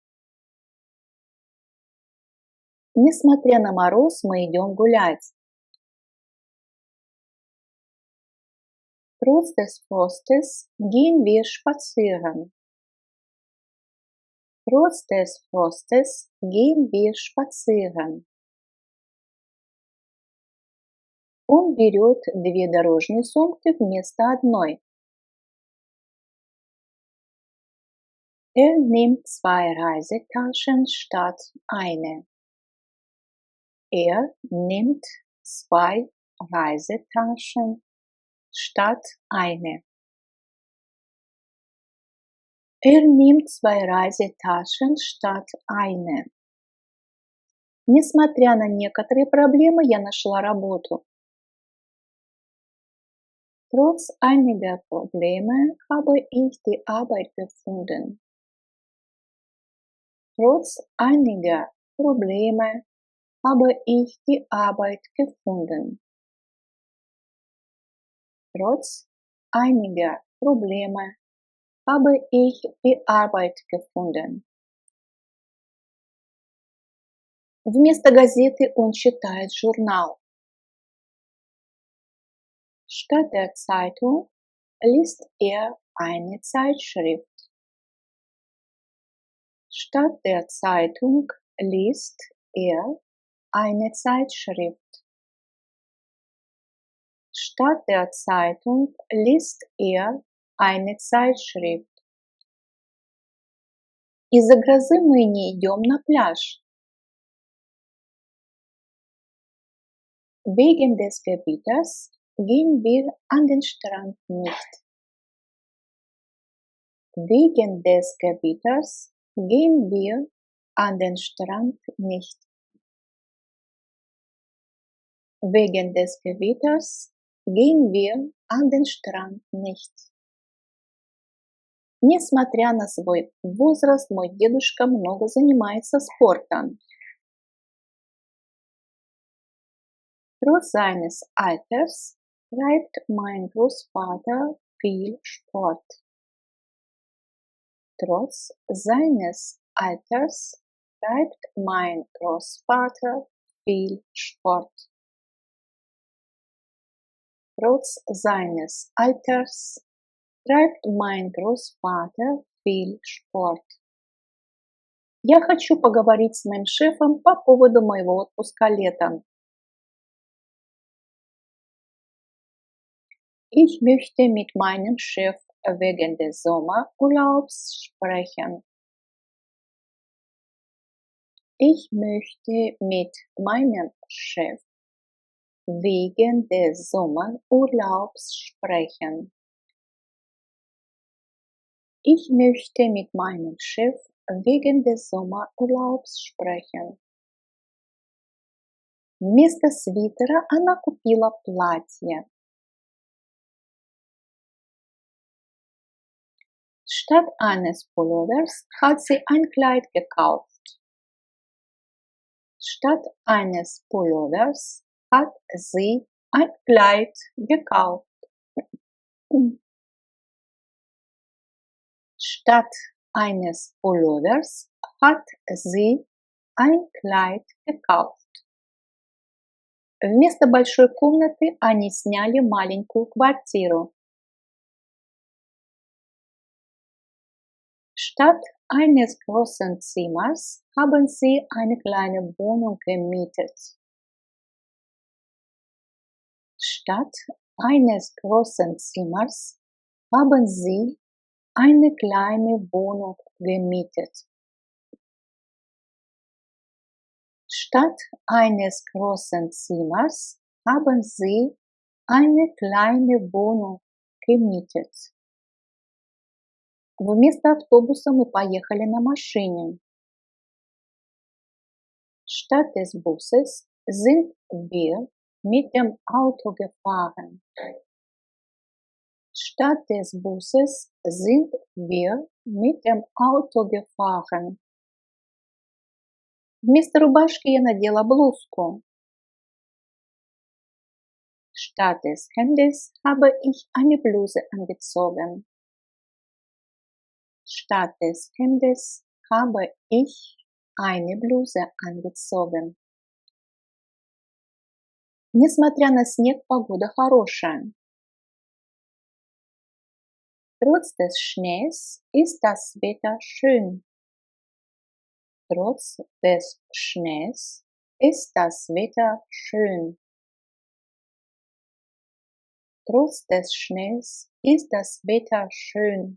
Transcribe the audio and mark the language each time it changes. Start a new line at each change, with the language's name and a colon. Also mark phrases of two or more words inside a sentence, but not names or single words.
Russian: Несмотря на мороз, мы идем гулять.
German: Trotz des Frostes gehen wir spazieren. Trotz des Frostes gehen wir spazieren.
Russian: Он берет 2 дорожные сумки вместо одной.
German: Er nimmt 2 Reisetaschen statt eine. Er nimmt 2 Reisetaschen statt eine. Nimmt 2 Reisetaschen statt eine.
Russian: Несмотря на некоторые проблемы, я нашла работу.
German: Trotz einiger Probleme habe ich die Arbeit gefunden. Trotz einiger Probleme habe ich die Arbeit gefunden. Trotz einiger Probleme habe ich die Arbeit gefunden.
Russian: Вместо газеты он читает журнал.
German: Statt der Zeitung liest er eine Zeitschrift. Statt der Zeitung liest er eine Zeitschrift. Statt der Zeitung liest er eine Zeitschrift.
Russian: Из-за грозы мы не идем на пляж.
German: Wegen des Gewitters gehen wir an den Strand nicht. Wegen des Gewitters gehen wir an den Strand nicht. Wegen des Gewitters gehen wir an den Strand nicht.
Russian: Несмотря на свой возраст, мой дедушка много занимается спортом.
German: Trotz seines Alters treibt mein Großvater viel Sport. Trotz seines Alters treibt mein Großvater viel Sport. Trotz seines Alters treibt mein Großvater viel Sport.
Russian: Я хочу поговорить с моим шефом по поводу моего отпуска летом.
German: Ich möchte mit meinem Chef wegen des Sommerurlaubs sprechen. Ich möchte mit meinem Chef wegen des Sommerurlaubs sprechen. Ich möchte mit meinem Chef wegen des Sommerurlaubs sprechen.
Russian: Вместо свитера она купила платье.
German: Statt eines Pullovers hat sie ein Kleid gekauft. Statt eines Pullovers hat sie ein Kleid gekauft. Statt eines Pullovers hat sie ein Kleid gekauft.
Russian: Вместо большой комнаты они сняли маленькую квартиру.
German: Statt eines großen Zimmers haben sie eine kleine Wohnung gemietet. Statt eines großen Zimmers haben sie eine kleine Wohnung gemietet. Statt eines großen Zimmers haben sie eine kleine Wohnung gemietet.
Russian: Вместо автобуса мы поехали на машине.
German: Statt des Busses sind wir mit dem Auto gefahren. Statt des Busses sind wir mit dem Auto gefahren.
Russian: Вместо рубашки я надела блузку.
German: Statt des Hemdes habe ich eine Bluse angezogen. Statt des Hemdes habe ich eine Bluse angezogen.
Russian: Несмотря на снег, погода хорошая.
German: Trotz des Schnees ist das Wetter schön. Trotz des Schnees ist das Wetter schön. Trotz des Schnees ist das Wetter schön.